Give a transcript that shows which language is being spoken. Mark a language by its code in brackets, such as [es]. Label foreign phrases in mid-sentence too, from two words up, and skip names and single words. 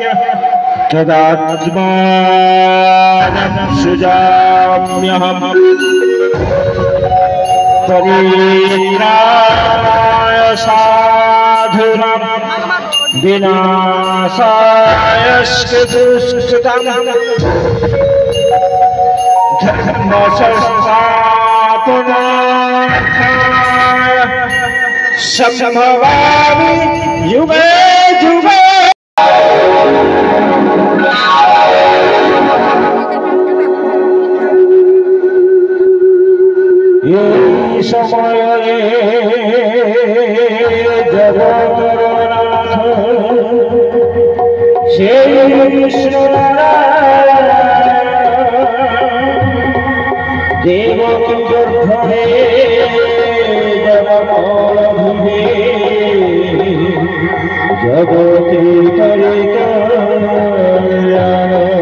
[sa] तदात्मानं सृजाम्यहम् परित्राणाय साधूनां विनाशाय दुष्कृतं धर्म संस्थापनार्थाय संभवामि युगे युगे। [bn] এই সময়ে জগতর নাথ সেই বিষ্ণুনারায়ণ দেবকী গর্ভে জগমলভূমে জগতে করে কল্যাণ।